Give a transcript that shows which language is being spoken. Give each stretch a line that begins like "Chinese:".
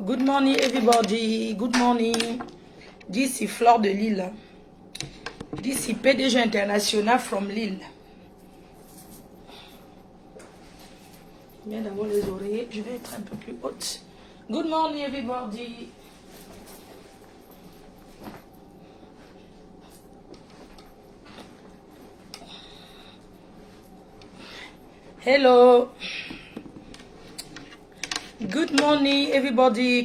English: Good morning, everybody. Good morning. This is Fleur de Lille. This is PDG International from Lille.
French: Je viens d'avoir les oreilles. Je vais être un peu plus haute.
English: Good morning, everybody. Hello. Good morning, everybody.